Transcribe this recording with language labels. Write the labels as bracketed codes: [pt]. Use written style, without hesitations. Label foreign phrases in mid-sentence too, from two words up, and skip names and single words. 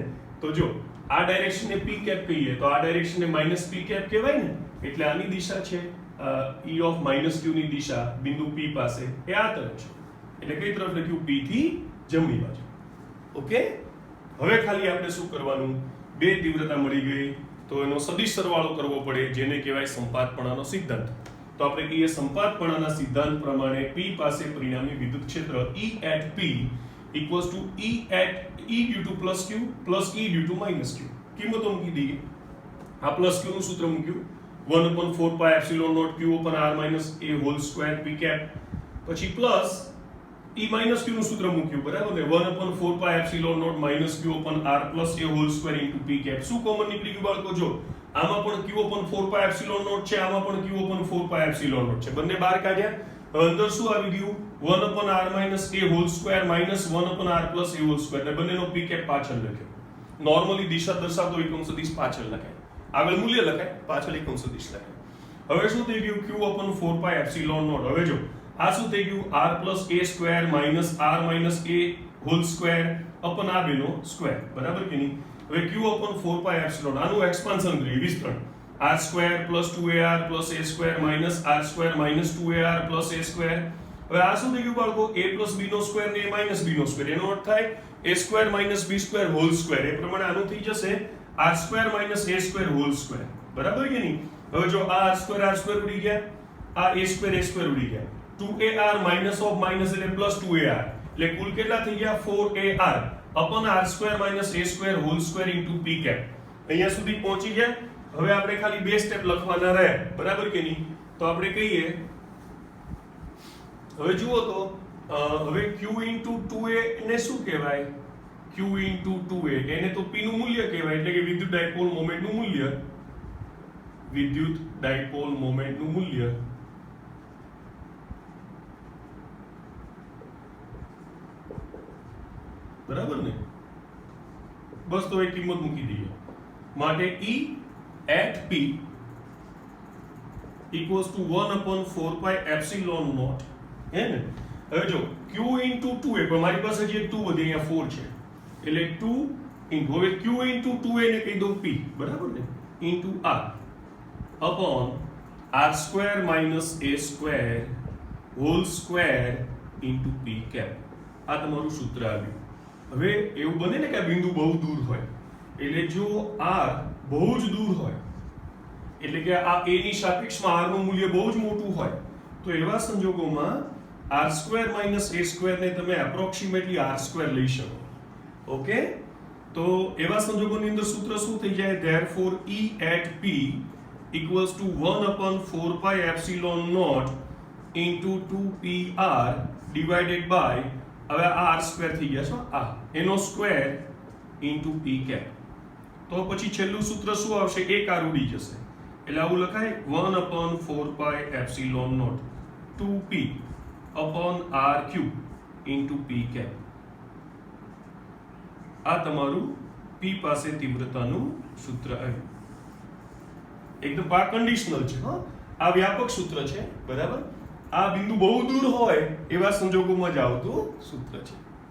[gu] તો જો આ ડાયરેક્શનને [en] p cap [gu] કહીએ તો આ ડાયરેક્શનને [en] -p cap [gu] કહેવાય ને, એટલે આની દિશા છે [en] e of -q [gu] ની દિશા બિંદુ p પાસે એ આ તરફ છે, એટલે કઈ તરફ લખ્યું, p થી જમણી બાજુ. ઓકે, હવે ખાલી આપણે શું કરવાનું, બે તીવ્રતા મળી ગઈ તો એનો સદિશ સરવાળો કરવો પડે, જેને કહેવાય સંપાતપણાનો સિદ્ધાંત. તો આપણે કહીએ સંપાતપણાના સિદ્ધાંત પ્રમાણે p પાસે પરિણામી વિદ્યુત ક્ષેત્ર [en] E at p equals to E at E due to plus q plus E due to minus q. [gu] કિંમતો મૂકી દઈએ. આ પ્લસ q નું સૂત્ર મૂક્યું [en] 1/4πε0 q upon r minus a whole square p cap, [gu] પછી [en] plus E minus q [gu] નું સૂત્ર મૂક્યું, બરાબર ને, [en] 1/4πε0 minus q upon r plus a whole square into p cap. [gu] શું કોમન નીકળી ગયું બાળકો? જો આમાં પણ [en] q upon 4πε0 [gu] છે, આમાં પણ [en] q upon 4πε0 [gu] છે, બંને બહાર કાઢ્યા. હવે અંદર શું આવી ગયું, [en] 1/r minus a whole square minus 1/r plus a whole square, [gu] એટલે બંનેનો [en] p cap [gu] પાછળ લખ્યો. નોર્મલી દિશા દર્શાવતો એકમ સદિશ પાછળ લખાય, આગળ મૂલ્ય લખાય, પાછળ એકમ સદિશ લખાય. હવે શું થઈ ગયું, [en] q upon 4πε0. [gu] હવે જો આ શું થઈ ગયું, [en] r plus a square minus r minus a whole square [gu] upon આ બેનો સ્ક્વેર, બરાબર કે નહીં. હવે [en] q upon 4πε0, [gu] આનું એક્સપાન્શન કરીએ, વિસ્તરણ, [en] r square plus 2ar plus a square minus r square minus 2ar plus a square. [gu] હવે આ શું થઈ ગયું બાળકો, [en] a plus b [gu] નો સ્ક્વેર ને [en] a minus b [gu] નો સ્ક્વેર, એનો અર્થ થાય [en] a square minus b square whole square. [gu] એ પ્રમાણે આનું થઈ જશે [en] r square minus a square whole square, [gu] બરાબર કે નહીં. હવે જો આ [en] r square [gu] ઉડી ગયા, આ [en] a square [gu] ઉડી ગયા, [en] 2ar minus of minus [gu] એટલે [en] plus 2ar, [gu] એટલે કુલ કેટલા થઈ ગયા [en] 4ar upon r square minus a square whole square into p cap. [gu] અહીંયા સુધી પહોંચી ગયા. હવે આપણે ખાલી બે સ્ટેપ લખવાના રહે, બરાબર કે નહીં. તો આપણે કહીએ, હવે જુઓ તો હવે [en] q into 2a [gu] એને શું કહેવાય, [en] q into 2a [gu] એને તો p નું મૂલ્ય કહેવાય, એટલે કે વિદ્યુત [en] dipole moment [gu] મૂલ્ય, વિદ્યુત [en] dipole moment [gu] મૂલ્ય. બરાબર ને. બસ તો એક કિંમત મૂકી દઈએ, માટે [en] E at p equals to 1/4πε0, [gu] હે ને. હવે જો [en] q into 2a, [gu] પણ મારી પાસે જે 2 વધે અહીંયા 4 છે, એટલે [en] 2 into, [gu] હવે [en] q into 2a [gu] ને કહી દઉં p, બરાબર ને, [en] into r upon r square minus a square whole square into p cap. [gu] આ તમારું સૂત્ર આવ્યું. હવે એવું બને ને કે આ બિંદુ બહુ દૂર હોય, એટલે જો r બહુ જ દૂર હોય, એટલે કે આ a ની સાપેક્ષમાં r નું મૂલ્ય બહુ જ મોટું હોય, તો એવા સંજોગોમાં [en] r square minus a square [gu] ને તમે એપ્રોક્સિમેટલી [en] r square [gu] લઈ શકો. ઓકે, તો એવા સંજોગોની અંદર સૂત્ર શું થઈ જાય, [en] therefore E at p equals to 1/4πε0 into 2pr divided by, [gu] હવે આ [en] r square [gu] થઈ ગયા છો, આ એનો સ્ક્વેર [en] into p cap. [gu] તો પછી છેલ્લું સૂત્ર શું આવશે, એક r ઉડી જશે, એટલે આવું લખાય [en] 1/4πε0 2p upon rq into p cap. [gu] આ તમારું p પાસે તીવ્રતાનું સૂત્ર આવ્યું. એકદમ આ કન્ડિશનલ છે, હા, આ વ્યાપક સૂત્ર છે, બરાબર. આ બિંદુ બહુ દૂર હોય એવા સંજોગોમાં જ આવતું સૂત્ર છે.